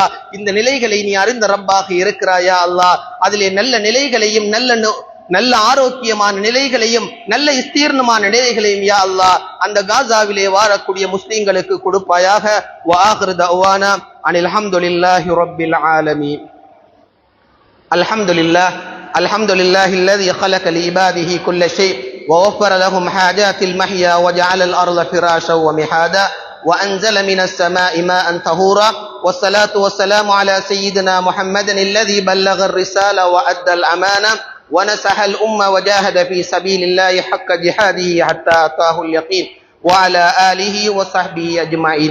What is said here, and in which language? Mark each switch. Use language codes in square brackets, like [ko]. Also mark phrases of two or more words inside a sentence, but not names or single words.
[ta] இந்த நிலைகளை நீ அறிந்த ரப்பாக இருக்கிறாய் யா அல்லாஹ். அதிலே நல்ல நிலைகளையும் நல்ல ஆரோக்கியமான நிலைகளையும் நல்ல ஸ்தீர்ணமான நிலைகளையும் யா அல்லாஹ் அந்த காசாவிலே வாழக்கூடிய முஸ்லிம்களுக்கு கொடுப்பாயாக. [ar] وآخر دعوانا أن الحمد لله رب العالمين. الحمد لله الذي خلق لعباده كل شيء ووفر لهم حاجات المحيا وجعل الأرض فراشا ومهادا وأنزل من السماء ماء طهورا والصلاة والسلام على سيدنا محمد الذي بلغ الرسالة وأدى الأمانة ونصح الأمة وجاهد في سبيل الله حق جهاده حتى أتاه اليقين وعلى آله وصحبه أجمعين.